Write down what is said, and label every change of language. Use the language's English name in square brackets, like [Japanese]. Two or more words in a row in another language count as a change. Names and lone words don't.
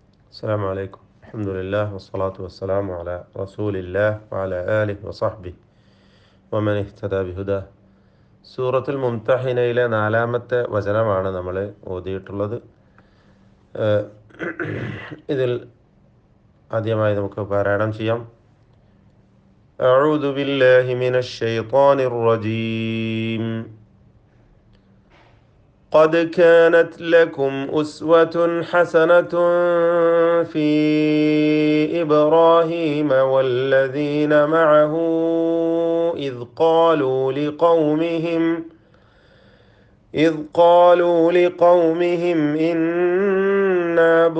[Arabic] السلام عليكم. الحمد لله والصلاة والسلام على رسول الله وعلى آله وصحبه ومن اهتدى بهداه. [Malayalam] സൂറത്തുൽ മുംതഹിനയിലെ 4-ാമത്തെ വചനമാണ് നമ്മൾ ഓതിയിട്ടുള്ളത്. ഇതിൽ ആദ്യമായി നമുക്ക് പാരായണം ചെയ്യാം. [Arabic] أعوذ بالله من الشيطان الرجيم. قد كانت لكم أسوة حسنة في إبراهيم والذين معه إذ قالوا لقومهم إنا